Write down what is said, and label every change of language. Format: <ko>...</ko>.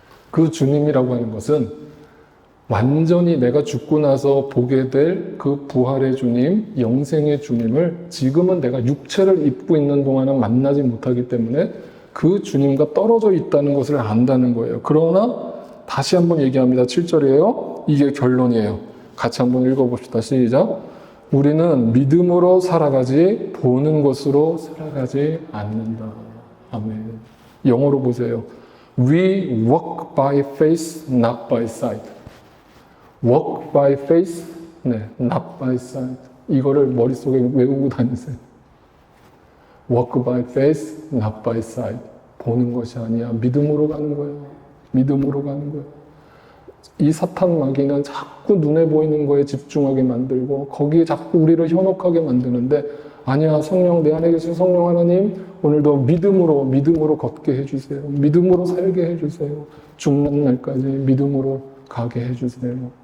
<ko>그 주님이라고 하는 것은 완전히 내가 죽고 나서 보게 될 그 부활의 주님, 영생의 주님을 지금은 내가 육체를 입고 있는 동안은 만나지 못하기 때문에 그 주님과 떨어져 있다는 것을 안다는 거예요. 그러나 다시 한번 얘기합니다. 7절이에요. 이게 결론이에요. 같이 한번 읽어봅시다. 시작. 우리는 믿음으로 살아가지 보는 것으로 살아가지 않는다. 아멘. 영어로 보세요.</ko> <en>We walk by faith, not by sight. Walk by faith, not by sight.</en> <ko>이거를 머릿속에 외우고 다니세요.</ko> <en>Walk by faith, not by sight.</en> <ko>보는 것이 아니야. 믿음으로 가는 거예요. 믿음으로 가는 거예요. 이 사탄 마귀는 자꾸 눈에 보이는 거에 집중하게 만들고 거기에 자꾸 우리를 현혹하게 만드는데 아니야. 성령, 내 안에 계신 성령 하나님 오늘도 믿음으로 걷게 해주세요. 믿음으로 살게 해주세요. 죽는 날까지 믿음으로 가게 해주세요.</ko>